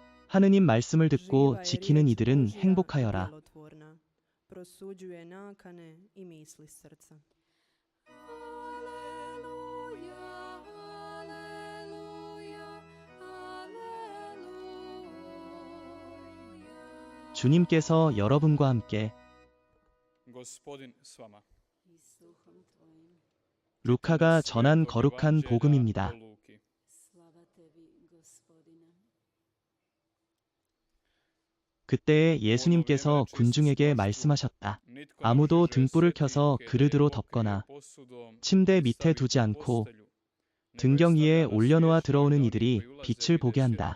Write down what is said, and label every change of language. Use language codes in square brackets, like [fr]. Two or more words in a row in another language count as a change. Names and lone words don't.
[ko] 하느님 말씀을 듣고 [hr] Živa je [ko] 지키는 [hr] riječ [ko] 이들은 [hr] Božja i [ko] 행복하여라. [hr] djelotvorna, prosuđuje nakane i misli srca. [ko] 주님께서 여러분과 함께. [hr] Gospodin s vama. [ko] 루카가 전한 거룩한 복음입니다. 그때에 예수님께서 군중에게 말씀하셨다. 아무도 등불을 켜서 그릇으로 덮거나 침대 밑에 두지 않고 등경 위에 올려놓아 들어오는 이들이 빛을 보게 한다.